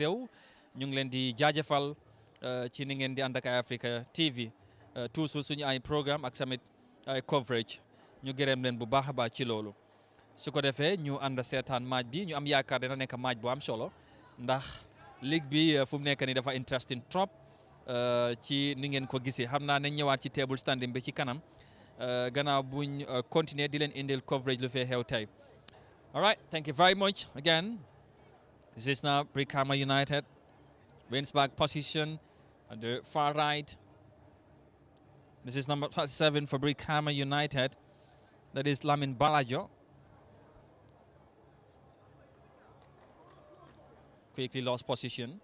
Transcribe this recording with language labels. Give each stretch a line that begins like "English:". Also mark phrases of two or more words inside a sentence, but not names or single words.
Wolof: réew ñu ngi leen di jaajëfal ci ni ngeen di ànd ak Africa TV toujours suñu ay programme ak tamit ay coverage ñu gërëm leen bu baax a baax ci loolu su ko defee ñu ànd seetaan match bi ñu am yaakaar dina nekk match bu am solo ndax ligue bi fu mu nekk nii dafa interesting trop ci ni ngeen ko gisee xam naa nañ ñëwaat ci
English: table standing
Wolof: bi ci kanam gannaaw buñ continuer di leen indil coverage lu fee xew tey.
English: All right, thank you very much again. This is now Brikama United. Wins back position on the far right. This is number 37 for Brikama United. That is Lamin Balajo. Quickly lost position.